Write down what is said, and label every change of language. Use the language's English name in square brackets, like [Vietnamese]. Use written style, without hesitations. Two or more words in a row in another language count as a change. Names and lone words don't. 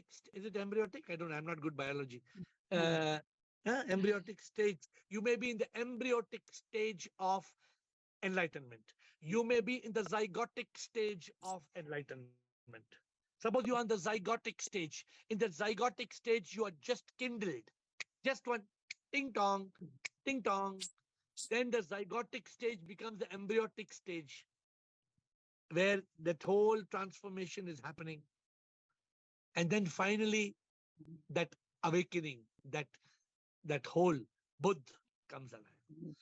[English] I don't know. I'm not good biology. Embryotic stage. You may be in the embryotic stage of enlightenment. You may be in the zygotic stage of enlightenment. Suppose you are on the zygotic stage. In the zygotic stage, you are just kindled. Just one ting tong, ting tong. Then the zygotic stage becomes the embryotic stage where that whole transformation is happening. And then finally, that awakening, that whole Buddha comes alive.